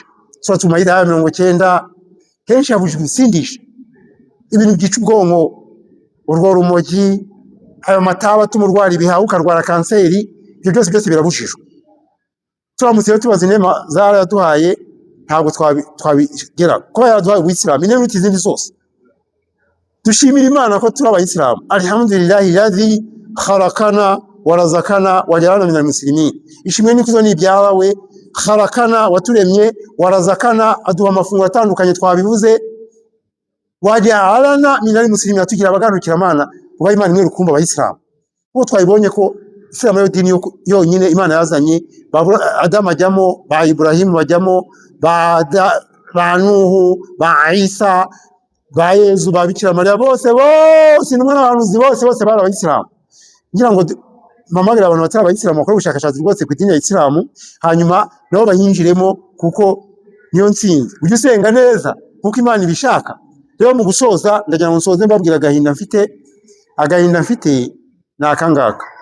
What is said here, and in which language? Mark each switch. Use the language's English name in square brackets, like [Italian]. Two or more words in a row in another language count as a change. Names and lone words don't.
[Kinyarwanda] Surati Maida 90 kenshi yabujije ibisindisha, ibintu byica ubwonko, urwo rumogi, ayo mataba tumurwara ibihaha ukarwara kanseri, ibyo byose birabujijwe. Turamutse rero tubaza inema zaraduhaye ntabwo twabigera kuba yaraduhaye ubuyisilamu inema izindi zose. Dushimira Imana ko turi abayisilamu. [Arabic] الحمد لله الذي خلقنا ورزقنا وجعلنا من المسلمين. [Kinyarwanda] Ishimwe n'ikuzo ni ibyawe. Khalaqana waturemye, warazakana aduha amafunguro atandukanye twabivuze, [Arabic] وجعلنا من المسلمين [Kinyarwanda] atugira abaganukira Imana, uba Imana imwe rukumbi abayisilamu. Kuko twabibonye ko Isilamu yo dini yonyine Imana yazanye, Adamu ajyamo, ba Ibrahim bajyamo, ba Nuhu, ba Isa, ba Yezu, ba Bikira Mariya, bose n'umwe n'abahanuzi bose bari abayisilamu. Ngira ngo mpamagara abantu batari abayisilamu bakora ubushakashatsi rwose ku idini ya Isilamu, hanyuma nabo bayinjiremo kuko niyo ntsinzi. Ujye usenga neza kuko Imana ibishaka. Rero mu gusoza ndagira ngo nsoze mbabwira agahinda mfite ni akangaka.